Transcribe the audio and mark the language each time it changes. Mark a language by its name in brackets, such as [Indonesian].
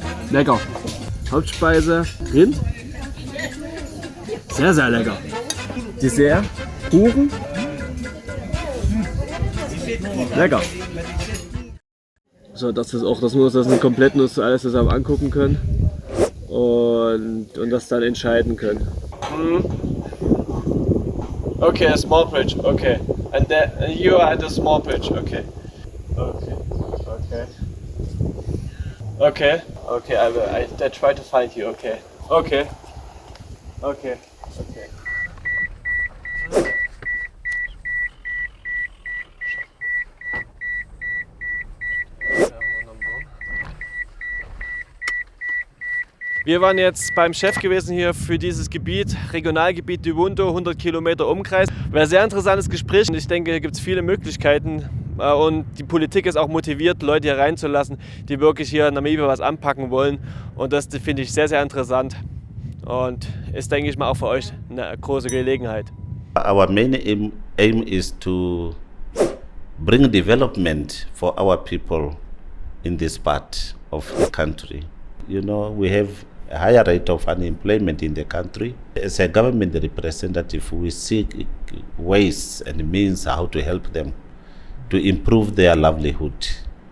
[German] Lecker. Hauptspeise, Rind. Sehr, sehr lecker. Dessert, Kuchen. Lecker. So, das ist auch das Nuss, das ist eine Komplettnuss, alles zusammen angucken können. Und das dann entscheiden können. [English] Okay, a small bridge, okay. And you are at a small bridge, okay. Okay, okay. Okay, okay, I try to find you, okay. Okay. Okay, okay. [German] Wir waren jetzt beim Chef gewesen hier für dieses Gebiet, Regionalgebiet Diwundo, 100 Kilometer Umkreis. War ein sehr interessantes Gespräch und ich denke, hier gibt es viele Möglichkeiten und die Politik ist auch motiviert, Leute hier reinzulassen, die wirklich hier in Namibia was anpacken wollen und das finde ich sehr, sehr interessant und ist, denke ich mal, auch für euch eine große Gelegenheit. [English] Our main aim is to bring development for our people in this part of the country. You know, we have a higher rate of unemployment in the country. As a government representative, we seek ways and means how to help them to improve their livelihood.